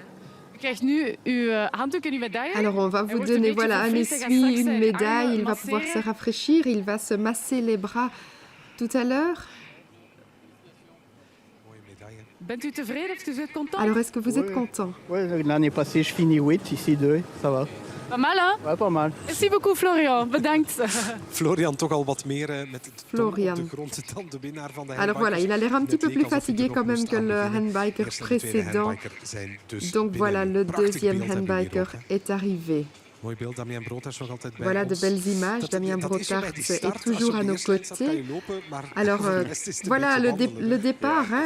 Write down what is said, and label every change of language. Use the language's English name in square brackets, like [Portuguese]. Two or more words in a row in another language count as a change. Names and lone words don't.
[French] Alors, on va vous donner un essuie, une médaille. Il va pouvoir se rafraîchir. Il va se masser les bras tout à l'heure. Alors, est-ce que vous êtes content? Oui, l'année passée, je finis 8, ici 2, ça va. Pas mal, hein? Ouais, pas mal. Merci beaucoup, Florian. [Dutch] Bedankt. Florian, toch al wat meer met het Florian. op de grond dan de winnaar van de [French] Alors voilà, il a l'air un petit peu plus fatigué quand même que le handbiker précédent. Donc voilà, le 2e handbiker est arrivé. Voilà de belles images. Damien Brothart est toujours à nos côtés. Alors voilà le départ. Hein.